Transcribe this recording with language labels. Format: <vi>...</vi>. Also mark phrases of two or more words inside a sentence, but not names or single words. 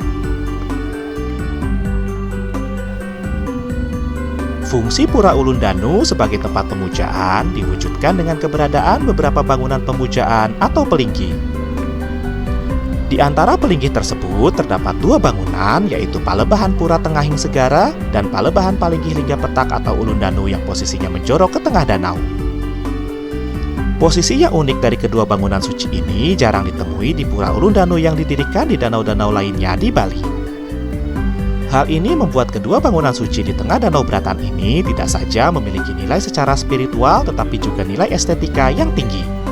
<id>Fungsi Pura Ulun Danu sebagai tempat pemujaan diwujudkan dengan keberadaan beberapa bangunan pemujaan atau pelinggi. Di antara pelinggi tersebut terdapat 2 bangunan, yaitu Palebahan Pura Tengahing Segara dan Palebahan Palinggih Lingga Petak atau Ulun Danu yang posisinya menjorok ke tengah danau. Posisi yang unik dari kedua bangunan suci ini jarang ditemui di Pura Ulun Danu yang didirikan di danau-danau lainnya di Bali. Hal ini membuat kedua bangunan suci di tengah Danau Beratan ini tidak saja memiliki nilai secara spiritual tetapi juga nilai estetika yang tinggi.</id>